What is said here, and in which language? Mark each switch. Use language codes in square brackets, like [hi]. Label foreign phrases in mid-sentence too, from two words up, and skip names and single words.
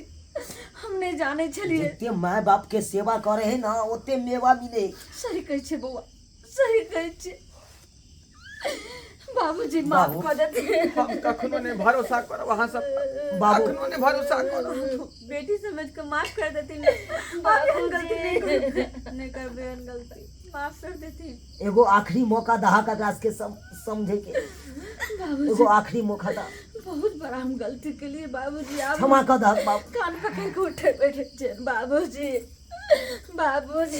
[mai] हम नहीं जाने छलिए। जितने माँ बाप के सेवा करे है ना ओते मेवा मिले। सही कहे छे बउआ, सही कहे छे। बाबूजी माफ कर देती। हम कखनो नहीं भरोसा करब अहाँ सब, बाबू कखनो नहीं भरोसा करब। बेटी समझ के माफ कर देती ना। गलती नहीं करबे, गलती माफ कर देती। एगो आखिरी मौका दहा का राज के समझे के। एगो आखिरी मौका दा। बहुत बड़ा हम गलती के लिए बाबूजी। आप क्षमा कर दह बाबू। कान पकड़ के उठे बैठे छे। बाबूजी बाबूजी